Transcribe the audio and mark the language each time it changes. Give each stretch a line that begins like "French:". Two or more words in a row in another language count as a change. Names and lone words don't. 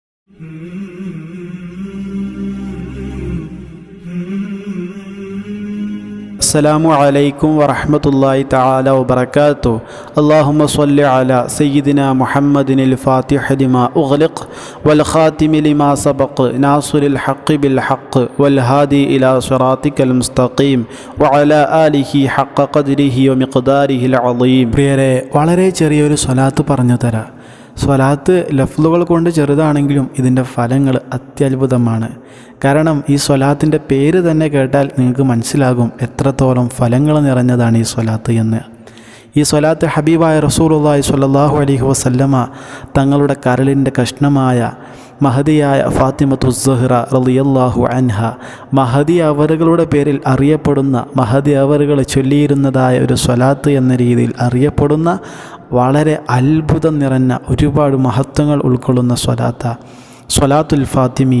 Arabic: السلام عليكم ورحمة الله تعالى وبركاته. اللهم صل على سيدنا محمد الفاتح لما أغلق والخاتم لما سبق ناصر الحق بالحق والهادي إلى صراطك المستقيم وعلى آله حق قدره ومقداره العظيم.
Malayalam: പ്രിയരെ, വളരെ ചെറിയൊരു സ്വലാത്ത് പറഞ്ഞു തരാം. സ്വലാത്ത് ലഫ്ലുകൾ കൊണ്ട് ചെറുതാണെങ്കിലും ഇതിൻ്റെ ഫലങ്ങൾ അത്യത്ഭുതമാണ്. കാരണം ഈ സ്വലാത്തിൻ്റെ പേര് തന്നെ കേട്ടാൽ നിങ്ങൾക്ക് മനസ്സിലാകും എത്രത്തോളം ഫലങ്ങൾ നിറഞ്ഞതാണ് ഈ സ്വലാത്ത് എന്ന്. ഈ സ്വലാത്ത് ഹബീബായ റസൂലുള്ളാഹി
Arabic: صلى الله عليه وسلم
Malayalam: തങ്ങളുടെ കരളിൻ്റെ കഷ്ണമായ മഹദിയായ ഫാത്തിമത്തു സുഹ്റ
Arabic: رضي الله عنها,
Malayalam: മഹദി അവറുകളുടെ പേരിൽ അറിയപ്പെടുന്ന, മഹദി അവറുകൾ ചൊല്ലിയിരുന്നതായ ഒരു സ്വലാത്ത് എന്ന രീതിയിൽ അറിയപ്പെടുന്ന വളരെ അത്ഭുതം നിറഞ്ഞ ഒരുപാട് മഹത്വങ്ങൾ ഉൾക്കൊള്ളുന്ന സ്വലാത്തുൽ ഫാത്തിമിയ.